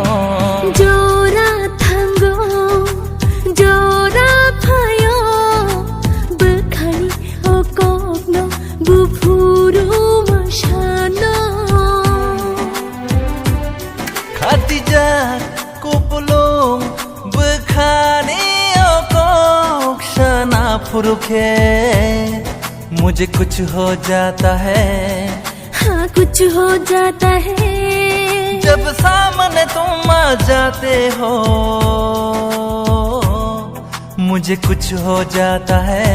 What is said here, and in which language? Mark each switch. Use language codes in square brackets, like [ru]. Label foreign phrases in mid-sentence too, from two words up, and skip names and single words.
[trp] jora thango jora phayo bukhani okokno bufuru masano khatija kupulung bukhani okok shana furuke [hi] मुझे कुछ हो जाता है हाँ कुछ हो जाता है जब सामने तुम आ जाते हो मुझे कुछ हो जाता है